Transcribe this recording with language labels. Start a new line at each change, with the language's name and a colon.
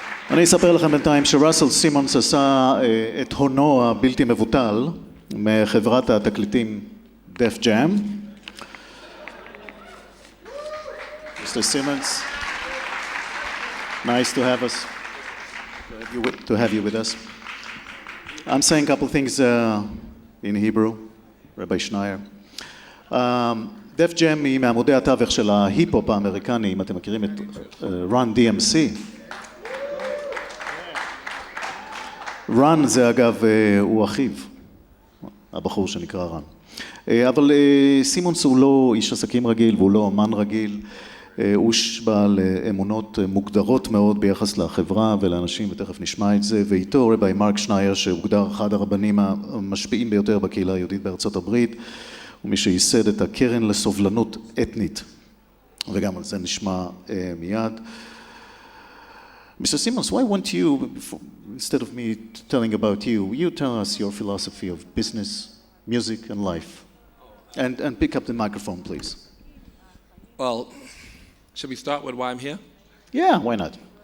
Hebrew: אני אספר לכם בינתיים שרסל סימונס עשה את הונו הבלתי מבוטל מחברת התקליטים דף ג'אם.
English: Mr. Simmons, nice to have us, to have you with us. I'm saying a couple things in Hebrew, Rabbi Schneier.
Hebrew: דף ג'אם היא מעמודי התווך של ההיפ-הופ האמריקני, אם אתם מכירים את Run DMC. רן זה אגב, הוא אחיו, הבחור שנקרא רן. אבל סימונס הוא לא איש עסקים רגיל והוא לא אומן רגיל, הוא בעל אמונות מוגדרות מאוד ביחס לחברה ולאנשים, ותכף נשמע את זה, ואיתו רבי מרק שנייר שהוגדר אחד הרבנים המשפיעים ביותר בקהילה היהודית בארצות הברית, ומי שייסד את הקרן לסובלנות אתנית, וגם על זה נשמע מיד.
English: Mr. Simmons, why won't you, instead of me telling about you, you tell us your philosophy of business, music, and life? And pick up the microphone, please. Well, should we start with why I'm here? Yeah, why not?